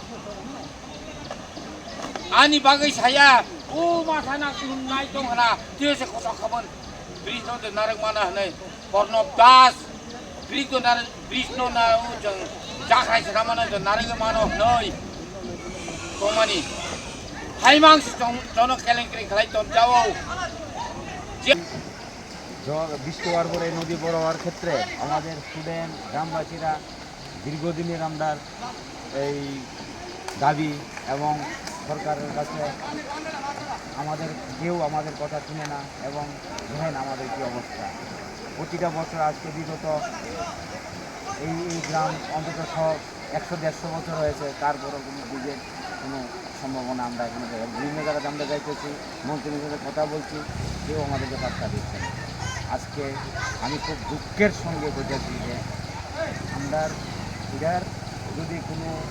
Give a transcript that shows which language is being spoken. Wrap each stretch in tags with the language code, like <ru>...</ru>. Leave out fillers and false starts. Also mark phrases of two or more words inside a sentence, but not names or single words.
<brx>आनी बागै साया ओ माथाना नाय दं हना तेसे खसा खबन ब्रिज न नारक माना हनै कर्णव दास ब्रिज न नारक ब्रिज न ना जों जाखाय सरा माना नारक मानो नै कमानि हाइमां जन केलेंक्रि खलाय तम जाओ</brx> <bn>বৃষ্টি হওয়ার পরে নদী বড় হওয়ার ক্ষেত্রে আমাদের স্টুডেন্ট গ্রামবাসীরা দীর্ঘদিনের আমরা এই দাবি এবং সরকারের কাছে আমাদের কেউ আমাদের কথা শুনে না এবং দেখেন আমাদের কী অবস্থা প্রতিটা বছর আজকে বিগত এই গ্রাম অন্তত 100-150 বছর হয়েছে তারপরও কোনো ব্রিজের কোনো সম্ভাবনা আমরা এখানে বিভিন্ন জায়গাতে আমরা যাইতেছি মন্ত্রীর সাথে কথা বলছি কেউ আমাদেরকে পাত্তা দিচ্ছে না আজকে আমি খুব দুঃখের সঙ্গে বুঝেছি যে আমরা এটার যদি কোনো</bn>